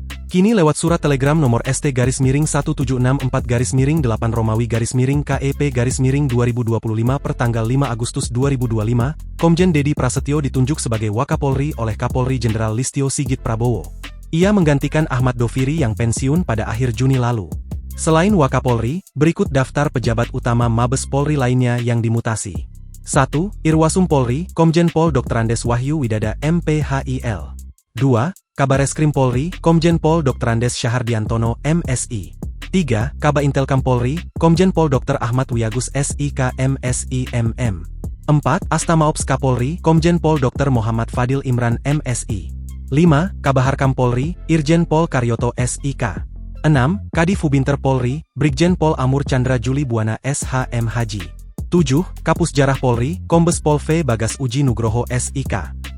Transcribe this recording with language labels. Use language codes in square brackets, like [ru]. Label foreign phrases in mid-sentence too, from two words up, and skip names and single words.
[id] Kini lewat surat telegram nomor ST-1764-8 Romawi KEP-2025 per tanggal 5 Agustus 2025, Komjen Dedi Prasetyo ditunjuk sebagai Wakapolri oleh Kapolri Jenderal Listio Sigit Prabowo. Ia menggantikan Ahmad Doviri yang pensiun pada akhir Juni lalu. Selain Wakapolri, berikut daftar pejabat utama Mabes Polri lainnya yang dimutasi. 1. Irwasum Polri, Komjen Pol Dr. Andes Wahyu Widada MPHIL. 2. Kabareskrim Polri, Komjen Pol Dr. Andes Syahardiantono, MSI. 3. Kaba Intelkam Polri, Komjen Pol Dr. Ahmad Wiyagus SIK MSI MM. 4. Astamaops Kapolri, Komjen Pol Dr. Muhammad Fadil Imran MSI. 5. Kabaharkam Polri, Irjen Pol Karyoto SIK. 6. Kadif Hubinter Polri, Brigjen Pol Amur Chandra Juli Buana SHM Haji. 7. Kapusjarah Polri, Kombes Pol V Bagas Uji Nugroho SIK.